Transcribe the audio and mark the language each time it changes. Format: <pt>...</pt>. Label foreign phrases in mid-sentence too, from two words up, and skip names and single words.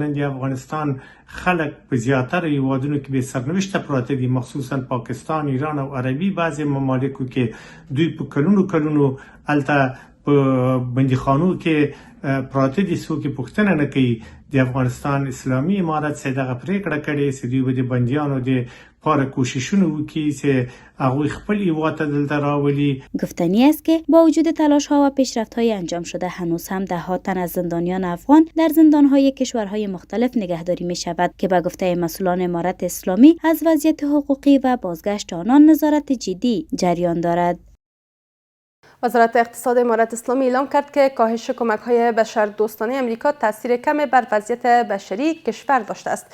<ps>نن د افغانستان خلک په زیاتره هیوادونو کې بې سرنوشته پراته دي، مخصوصا پاکستان، ایران او عربي بعضې ممالکو کې دوی په کلونو هلته په بندیخانو کې پراته دي. څوک یې پوښتنه نه کوي. د افغانستان اسلامي امارت چې دغه پریکړه کړې چې دوی به د بندیانو د پاره کوششونه وکړي چې هغوی خپل هیواد ته دلته راولي.</ps> <fa>گفتنی است که با وجود تلاش‌ها و پیشرفت‌های انجام شده هنوز هم ده‌ها تن از زندانیان افغان در زندان‌های کشورهای مختلف نگهداری می‌شود که به گفته مسئولان امارت اسلامی از وضعیت حقوقی و بازگشت آنان نظارت جدی جریان دارد. وزارت اقتصاد امارت اسلامی اعلام کرد که کاهش کمک‌های بشردوستانه امریکا تاثیر کمی بر وضعیت بشری کشور داشته است.</fa>